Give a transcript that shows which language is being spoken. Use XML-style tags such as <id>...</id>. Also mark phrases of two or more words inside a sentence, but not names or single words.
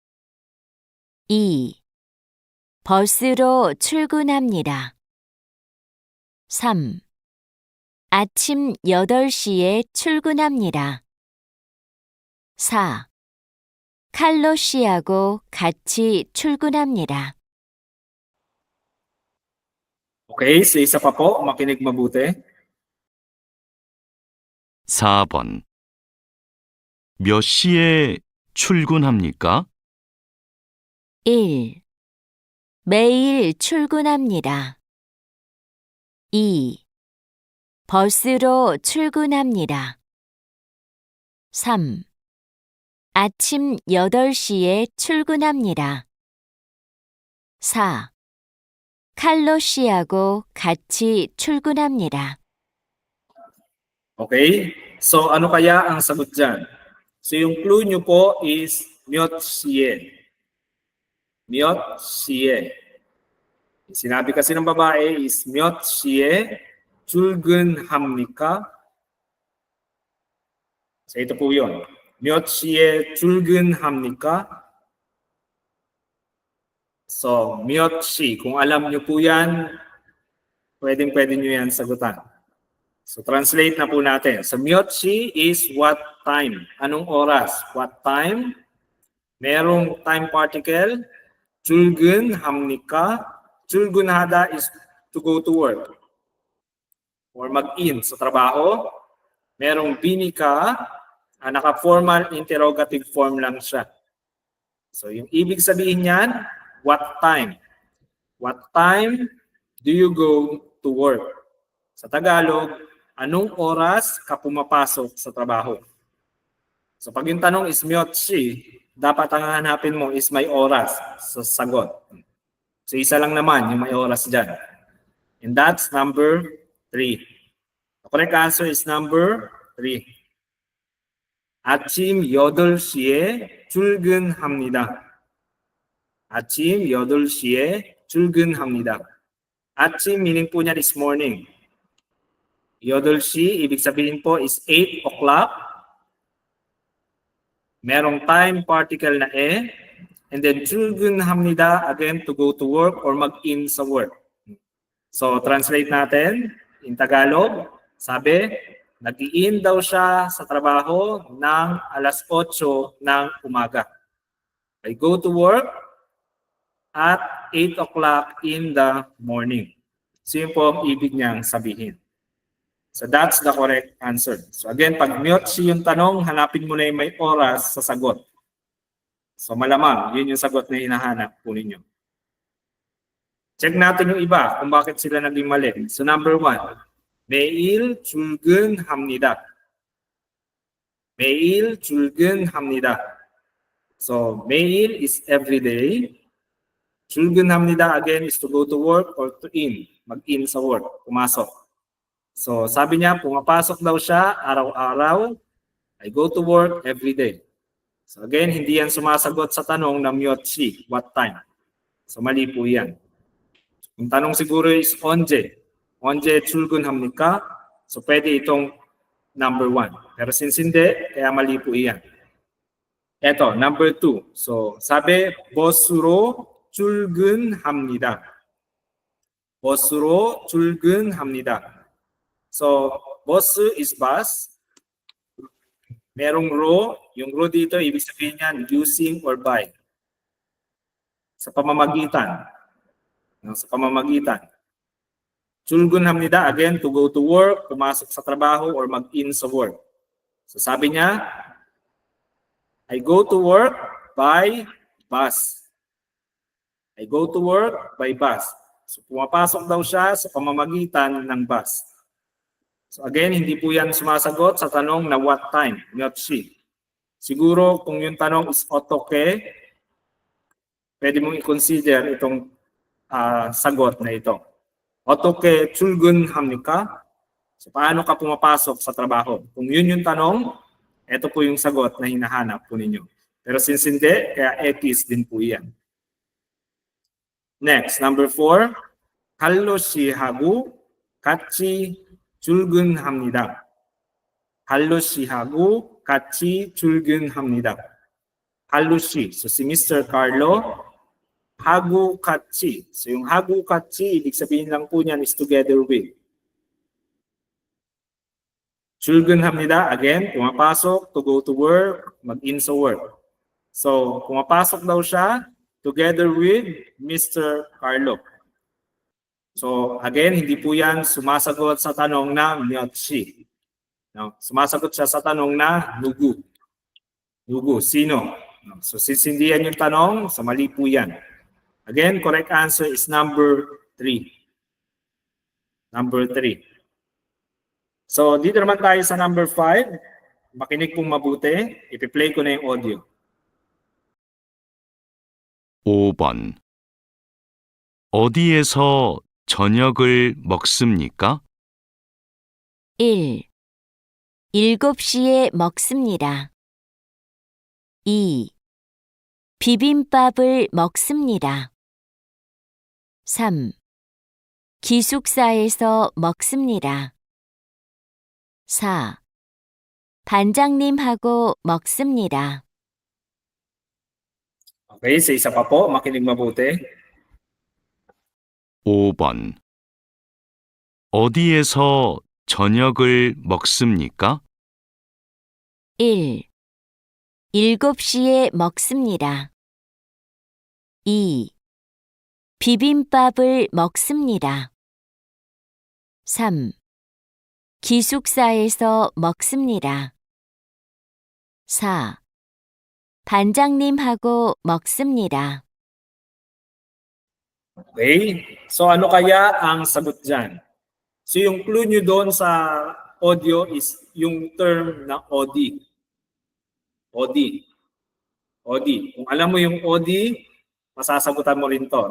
<ko>2. 버스로 출근합니다. 3. 아침 8시에 출근합니다. 4. 칼로 씨하고 같이 출근합니다.</ko> <tl>Okay, so isa pa po, makinig mabuti.</tl> <ko>4번. 몇 시에 출근합니까? 1. 매일 출근합니다. 2. 버스로 출근합니다. 3. 아침 8시에 출근합니다. 4. 칼로 씨하고 같이 출근합니다.</ko> <tl>Okay, so ano kaya ang sagot dyan? So yung clue nyo po is</tl> <ko>몇 시에. 몇 시에.</ko> <tl>Sinabi kasi ng babae is</tl> <ko>몇 시에 출근합니까?</ko> <tl>So ito po yun.</tl> <ko>몇 시에 출근합니까? So, 몇 시.</ko> <tl>Kung alam nyo po yan, pwede nyo yan sagutan. So, translate na po natin. So,</tl> <ko>몇 시</ko> <en>is what time.</en> <tl>Anong oras?</tl> <en>What time? Merong time particle.</en> <ko>출근합니까? 출근하다</ko> <en>is to go to work.</en> <tl>Or mag-in sa trabaho. Merong binika. Naka-formal</tl> <en>interrogative form</en> <tl>lang siya. So yung ibig sabihin niyan,</tl> <en>what time? What time do you go to work?</en> <tl>Sa Tagalog, anong oras ka pumapasok sa trabaho? So pag yung tanong is myotsi, dapat ang hanapin mo is may oras sa sagot. So isa lang naman yung may oras dyan.</tl> <en>And that's number 3. The correct answer is number 3.</en> <ko>아침 8시에 출근합니다. 아침 8시에 출근합니다.</ko> <tl>아침 meaning po niyan</tl> <en>is morning.</en> <tl>8시, ibig sabihin po is</tl> <en>8 o'clock. Merong time particle na and then 출근합니다, again to go to work or</en> <tl>mag-in sa</tl> <en>work.</en> <tl>So translate natin</tl> <en>in Tagalog,</en> <tl>sabi, nag-in daw siya sa trabaho ng alas 8 ng umaga.</tl> <en>I go to work at 8 o'clock in the morning.</en> <tl>So yun po ang ibig niyang sabihin.</tl> <en>So that's the correct answer. So again,</en> <tl>pag myotsi yung tanong, hanapin mo na yung may oras sa sagot. So malamang, yun yung sagot na hinahanap po ninyo. Check natin yung iba kung bakit sila naging mali.</tl> <en>So number 1,</en> <ko>매일 출근합니다. 매일 출근합니다.</ko> <en>So 매일 is every day. 출근합니다 again is to go to work or to in,</en> <tl>mag-in sa work, pumasok. So sabi niya, pumapasok daw siya araw-araw.</tl> <en>I go to work every day. So again,</en> <tl>hindi yan sumasagot sa tanong na myotsi,</tl> <en>what time.</en> <tl>So mali po yan. Yung tanong siguro is 언제.</tl> <ko>언제 출근합니까?</ko> <tl>So pwede itong number 1. Pero since hindi, kaya mali po yan. Eto, number 2. So sabi,</tl> <ko>버스로 출근합니다. 버스로 출근합니다.</ko> <en>So, bus is bus.</en> <tl>Merong ro. Yung ro dito, ibig sabihin yan,</tl> <en>using or by.</en> <tl>Sa pamamagitan. Sa pamamagitan.</tl> <ko>출근합니다,</ko> <en>again, to go to work,</en> <tl>pumasok sa trabaho, or mag-in sa work. So, sabi niya,</tl> <en>I go to work by bus. I go to work by bus. So,</en> <tl>pumapasok daw siya sa pamamagitan ng bus. So again, hindi po yan sumasagot sa tanong na</tl> <en>what time, not she.</en> <tl>Siguro kung yung tanong is otoke, pwede mong i-consider itong sagot na ito.</tl> <ko>Otoke 출근합니까?</ko> <tl>So paano ka pumapasok sa trabaho? Kung yun yung tanong, ito po yung sagot na hinahanap po ninyo. Pero since hindi, kaya X din po yan.</tl> <en>Next, number 4.</en> <ko>칼로 씨하고 같이 출근합니다. 할로 씨하고 같이 출근합니다. 할로 씨,</ko> <tl>so si Mr. Carlo,</tl> <ko>하고 같이.</ko> <tl>So yung 하고 같이, ibig sabihin lang po niyan is</tl> <en>together with. 출근합니다, again, pumapasok, to go to work,</en> <tl>mag-in sa work. So pumapasok daw siya</tl> <en>together with</en> <tl>Mr. Carlo.</tl> <en>So again,</en> <tl>hindi po yan sumasagot sa tanong na myotsi. No? Sumasagot siya sa tanong na nugu. Nugu, sino? No? So since hindi yan yung tanong, so mali po yan.</tl> <en>Again, correct answer is number 3. Number 3.</en> <tl>So dito naman tayo sa number 5. Makinig pong mabuti. Ipi-play ko na yung audio.</tl> <ko>5번. 어디에서 저녁을 먹습니까? 1. 7시에 먹습니다. 2. 비빔밥을 먹습니다. 3. 기숙사에서 먹습니다. 4. 반장님하고 먹습니다.</ko> <tl>Okay, sa isa pa po, makinig mabuti.</tl> <ko>5번. 어디에서 저녁을 먹습니까? 1. 7시에 먹습니다. 2. 비빔밥을 먹습니다. 3. 기숙사에서 먹습니다. 4. 반장님하고 먹습니다.</ko> <en>Okay?</en> <tl>So ano kaya ang sagot dyan? So yung clue nyo doon sa audio is yung term na OD.</tl> <ko>OD. OD.</ko> <tl>Kung alam mo yung OD, masasagutan mo rin to.</tl>